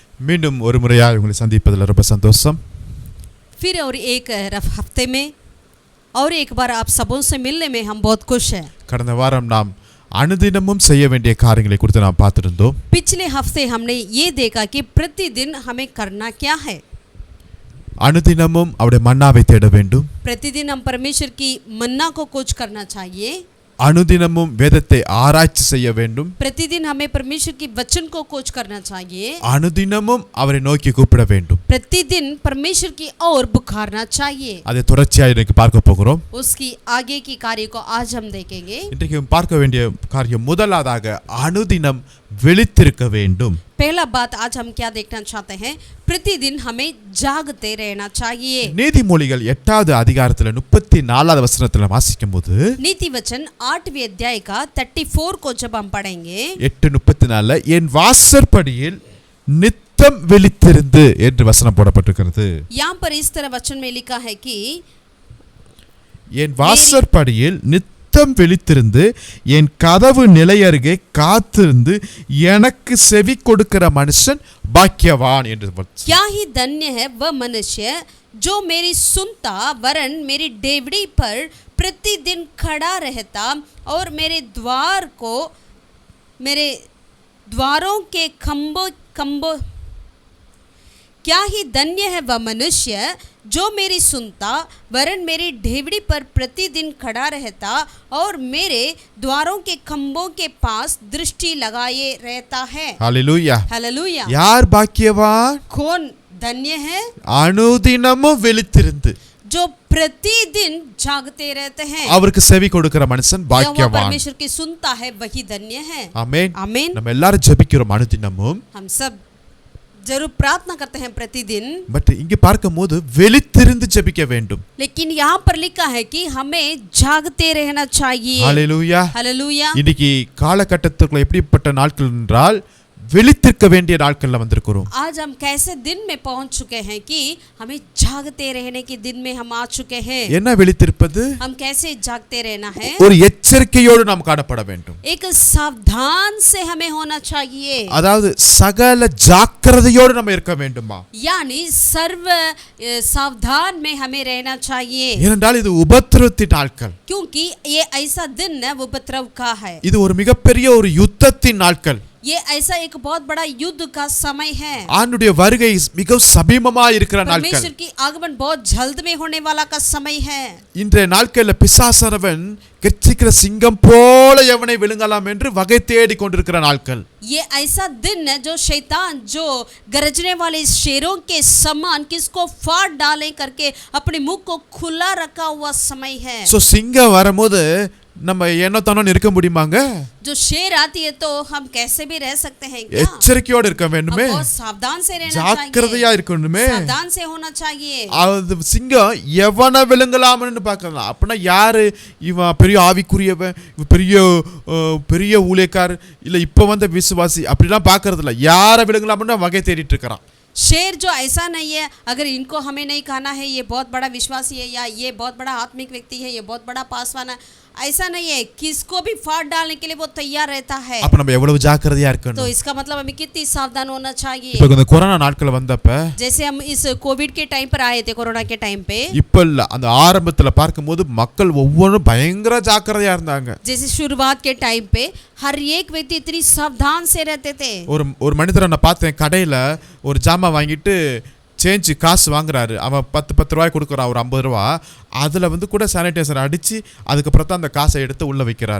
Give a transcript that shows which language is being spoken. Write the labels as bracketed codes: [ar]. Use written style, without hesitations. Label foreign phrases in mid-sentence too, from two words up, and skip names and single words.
[ta] மீண்டும் ஒரு முறையாக உங்களை சந்திப்பதில் ரொம்ப சந்தோஷம். [hi] फिर और एक हफ्ते में और एक बार आप सबों से मिलने में हम बहुत खुश हैं. [ta] கடந்த வாரம் நாம் அனுதினமும் செய்ய வேண்டிய காரியங்களை குறித்து நாம் பார்த்திருந்தோம். [hi] पिछले हफ्ते हमने ये देखा कि प्रतिदिन हमें करना क्या है. [ta] அனுதினமும் அவருடைய மன்னாவை தேட வேண்டும். [hi] प्रतिदिन हम परमेश्वर की मन्ना को खोज करना चाहिए. [ta] அனுதினமும் வேதத்தை ஆராய்ச்சி செய்ய வேண்டும். [hi] प्रतिदिन हमें परमेश्वर की वचन को खोज करना चाहिए. [ta] அனுதினமும் அவரை நோக்கி கூப்பிட வேண்டும். [hi] प्रतिदिन परमेश्वर की ओर पुकारना चाहिए. [ta] அதை தொடர்ச்சியாக இன்னைக்கு பார்க்க போகிறோம். [hi] उसकी आगे की कार्य को आज हम देखेंगे. [ta] இன்றைக்கு பார்க்க வேண்டிய காரியம் முதலாவதாக அனுதினம் விழித்திருக்க வேண்டும். [hi] पहला बात आज हम क्या देखना चाहते हैं, प्रतिदिन हमें जागते रहना चाहिए. [ta] நீதிமொழிகள் 8வது அதிகாரத்துல 34வது வசனத்துல வாசிக்கும்போது [hi] नीति वचन 8वें अध्याय का 34 को जब हम पढ़ेंगे [ta] 8:34 என் வாசற்படியில் நித்தம் விழித்திருந்து என்று வசனம் போடப்பட்டிருக்கிறது. [hi] यहाँ पर इस तरह वचन में लिखा है कि [ta] என் வாசற்படியில் நித்தம் விழித்திருந்து என் கதவு நிலையருகே காத்திருந்து எனக்கு செவி கொடுக்கிற மனுஷன் பாக்கியவான் என்று. [hi] क्या ही धन्य है वह मनुष्य जो मेरी सुनता वरन मेरी डेवड़ी पर प्रतिदिन खड़ा रहता और मेरे द्वारों के खंभों क्या ही धन्य है वह मनुष्य जो मेरी सुनता वरन मेरी ढेवड़ी पर प्रतिदिन खड़ा रहता और मेरे द्वारों के खंभों के पास दृष्टि लगाए रहता है. हालेलूया. हालेलूया. [ta] யார் பாக்கியவான்? [hi] कौन धन्य है? [ta] அனுதினமும் விழித்திருந்து [hi] जो प्रतिदिन जागते रहते हैं. [ta] அவருக்கு செவி கொடுக்கிற மனுஷன் பாக்கியவான். [hi] परमेश्वर की सुनता है वही धन्य है. [ta] ஆமென். [hi] आमीन. [ta] நம்ம எல்லாரும் ஜெபிக்கிறோம் அனுதினமும். [hi] हम सब जरूर प्रार्थना करते हैं प्रतिदिन. [ta] பட் இங்க பார்க்கும்போது விழித்திருந்து ஜெபிக்க வேண்டும். [hi] लेकिन यहाँ पर लिखा है कि हमें जागते रहना चाहिए. हालेलूया. हालेलूया. [ta] இன்னைக்கு காலகட்டத்துக்குள்ள எப்படிப்பட்ட நாட்கள் என்றால் விழித்திருக்க வேண்டிய நாட்கள்ல வந்திருக்கிறோம். [hi] आज हम कैसे दिन में पहुंच चुके हैं कि हमें जागते रहने के दिन में हम आ चुके हैं. [ta] என்ன விழித்திருப்பது? [hi] हम कैसे जागते रहना है? [ta] ஒரு எச்சரிக்கையோடு நாம் காணப்பட வேண்டும். [hi] एक सावधान से हमें होना चाहिए. [ta] அதாவது சகல ஜாக்கிரதையோடு நம்ம இருக்க வேண்டுமா? [hi] यानी सर्व सावधान में हमें रहना चाहिए. [ta] ஏனென்றால் இது உபத்திரவத்தின் நாட்கள். [hi] क्योंकि ये ऐसा दिन है उपद्रव का है. [ta] இது ஒரு மிகப்பெரிய ஒரு யுத்தத்தின் நாட்கள். [hi] ये ऐसा एक बहुत बड़ा युद्ध का समय है. [ta] ஆண்டுடைய வருகை மிகவும் சமீபமாய் இருக்கிற நாட்கள். [hi] परमेश्वर की आगमन बहुत जल्द में होने वाला का समय है. [ta] இன்றைய நாட்களில் பிசாசனவன் கெர்ச்சிக்கிற சிங்கம் போல எவனை விழுங்கலாம் என்று வகை தேடி கொண்டிருக்கிற நாட்கள். [hi] ये ऐसा दिन है जो शैतान जो गरजने वाले शेरों के समान किसको फाड़ डाले करके अपने मुंह को खुला रखा हुआ समय है. [ta] சோ சிங்கம் வரும்போது நம்ம என்னத்தானோ இருக்க முடியுமாங்க? [hi] जो शेर आती है तो हम कैसे भी रह सकते हैं क्या? [ta] எச்சரிக்கையோடு இருக்க வேண்டுமே. [hi] बहुत सावधान से रहना [ta] ஜாக்கிரதையா [hi] चाहिए. [ta] இருக்கணுமே. [hi] सावधान से होना चाहिए. [ta] அது சிங்கம் எவனை விழுங்கலாம்னு பார்க்கலாம். அப்படின்னா யாரு இவன்? பெரிய ஆவிக்குரியவன், பெரிய ஊழியக்கார், இல்ல இப்ப வந்த விசுவாசி அப்படிலாம் பார்க்கறது இல்ல. யாரை விழுங்கலாம்னு வகை தேடிட்டு இருக்கிறான். [hi] शेर जो ऐसा नहीं है अगर इनको हमें नहीं खाना है, ये बहुत बड़ा विश्वासी है या ये बहुत बड़ा आत्मिक व्यक्ति है, ये बहुत बड़ा पासवान है, ऐसा नहीं है. किसको भी फाड़ डालने के लिए वो तैयार रहता है. [ta] அப்ப நம்ம எவ்வளவு ஜாக்கிரதையா இருக்கணும். [hi] तो इसका मतलब हमें कितनी सावधान होना चाहिए. [ta] இப்ப இந்த கொரோனா நாட்கள் வந்தப்ப [hi] जैसे हम इस कोविड के टाइम पर आए थे, कोरोना के टाइम पे, [ta] இப்ப இல்ல அந்த ஆரம்பத்துல பார்க்கும்போது மக்கள் ஒவ்வொருவரும் பயங்கர ஜாக்கிரதையா இருந்தாங்க. [hi] जैसे शुरुआत के टाइम पे हर एक व्यक्ति इतनी सावधान से रहते थे. [ta] ஒரு மனிதரை நான் பார்த்தேன், கடையில ஒரு ஜாமான் வாங்கிட்டு சேஞ்ச் காசு வாங்குறாரு. அவன் 10 ரூபாய் கொடுக்குறான், ஒரு 50 ரூபா. அதுல கூட சானிடைசர் அடிச்சு அதுக்கப்புறம் தான் அந்த காசை எடுத்து உள்ள வைக்கிறாரு.